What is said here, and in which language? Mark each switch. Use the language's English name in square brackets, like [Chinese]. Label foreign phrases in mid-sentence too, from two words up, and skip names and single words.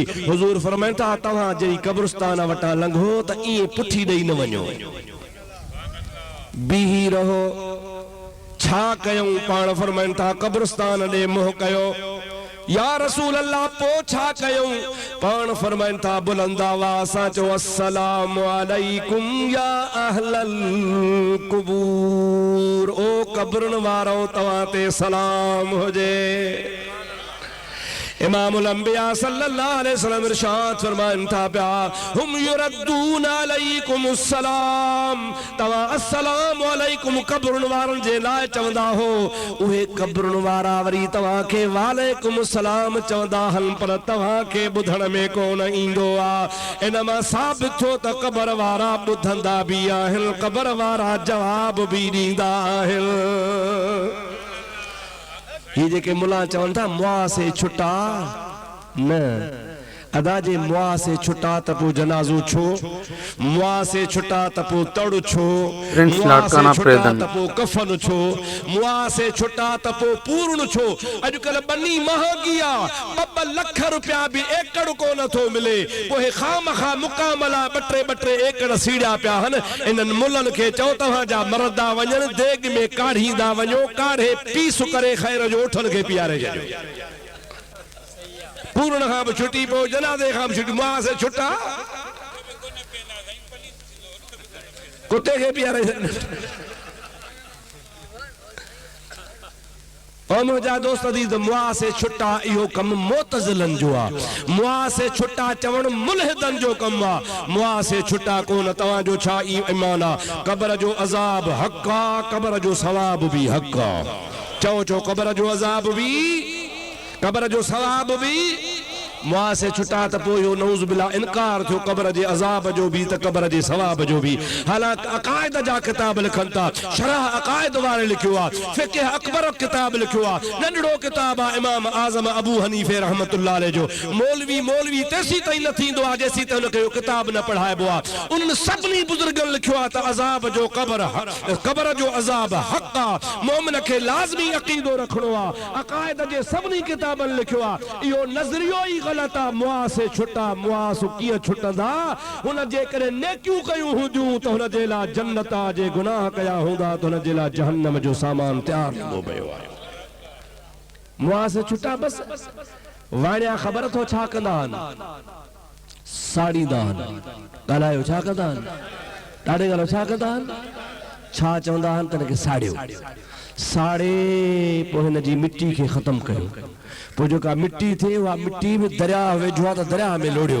[Sindhi] हुज़ूर फरमाइनि था तव्हां जहिड़ी क़ब्रिस्तान वटां लंघो त ईअं पुठी ॾेई न वञो, बीही रहो। छा कयूं? पाण फरमाइनि था क़ब्रिस्तान ॾे मुंहुं कयो। [Arabic] يا رسول الله [Sindhi] पो छा कयूं? पाण फरमाइनि था बुलंद आवाज़ सां चओ [Arabic] السلام عليكم يا أهل القبور. [Sindhi] ओ क़ब्रुनि वारो तव्हां ते सलाम हुजे। [Arabic] إمام الأنبياء صلى الله عليه وسلم [Sindhi] इरशाद फरमाइनि था पिया [Arabic] هم يردون عليكم السلام. [Sindhi] तव्हां [Arabic] السلام عليكم [Sindhi] क़ब्रुनि वारनि जे लाइ चवंदा हो, उहे क़ब्रुनि वारा वरी तव्हां खे [Arabic] وعليكم السلام [Sindhi] चवंदा हल, पर तव्हां खे ॿुधण में कोन ईंदो आहे। इन मां साबित थियो त क़ब्र वारा ॿुधंदा बि आहिनि, क़ब्र वारा जवाब बि ॾींदा आहिनि। ये जेके मुला चवन था मुआ से छुटा न, अदा जे मुआ से छुटा त पोइ जनाज़ो छो, मुआ से छुटा त पोइ तड़ छो, मुआ से छुटा त पोइ कफन छो, मुआ से छुटा त पोइ पूर्ण छो। अॼुकल्ह बनी महांगी आहे, 2 लख रुपया बि एकड़ को नथो मिले। पोइ खामखा मुकामला ॿ टे एकड़ सीड़िया पिया आहिनि। इन्हनि मुलनि खे चओ तव्हांजा मरदा वञनि, देग में काढ़ींदा वञो, काढ़े पीस करे ख़ैर जो उठनि खे पीआरे छॾियो। पूर्ण खां बि छुटी पोइ जनाज़े खां बि छुटी, मुआ से छुटा कुत्ते खे पीआरे छॾियो। और मुंहिंजा दोस्त अज़ीज़, मुआ से छुटा इहो कमु मोतज़िलनि जो आहे। मुआ से छुटा चवणु मुल्हिदनि जो कमु आहे। मुआ से छुटा कोन। तव्हांजो छा ईमान आहे? क़ब्र जो अज़ाब हक़ आहे, क़ब्र जो सवाब बि हक़ आहे। चओ चओ, क़ब्र जो अज़ाब बि, क़ब्र जो सवाब बि। मुआ से छुटा त पोइ इहो [Arabic] نعوذ بالله [Sindhi] इनकार थियो क़ब्र जे अज़ाब जो बि त क़ब्र जे सवाब जो बि। हालांकि अक़ाइद जा किताब लिखनि था, शरह अक़ाइद वारे लिखियो आहे, फ़िक़्ह अकबर किताब लिखियो आहे, नंढड़ो किताब आहे इमाम आज़म अबू हनीफ़े [Arabic] رحمة الله عليه [Sindhi] जो। मौलवी तेसी ताईं न थींदो आहे जेसी ताईं उनखे इहो किताब न पढ़ाइबो आहे। उन्हनि सभिनी बुज़ुर्गनि लिखियो आहे त अज़ाब जो क़ब्र जो अज़ाब हक़ आहे, मोमिन खे लाज़मी अक़ीदो रखणो आहे। अक़ाइद जे सभिनी किताबनि लिखियो आहे। इहो नज़रियो ई गलत आहे। मुआ से छुटा, मुआ सो कीअं छुटंदा? हुन जे करे नेकियूं कयूं हूंदियूं त हुन जे लाइ जन्नत आहे, जे गुनाह कया हूंदा त हुन जे लाइ जहन्नम जो सामान तयार थींदो पियो आहे। मुआ से छुटा बस। वाणिया ख़बर थो छा कंदा आहिनि? साड़ींदा आहिनि। ॻाल्हायो छा कंदा आहिनि? ॾाढे ॻाल्हि छा कंदा आहिनि? छा चवंदा आहिनि त हिनखे साड़ियो, साड़े पोइ हिन जी मिटी खे ख़तमु कयो। पोइ जेका मिटी थिए उहा मिटी में दरिया वेझो आहे त दरिया में लोड़ियो।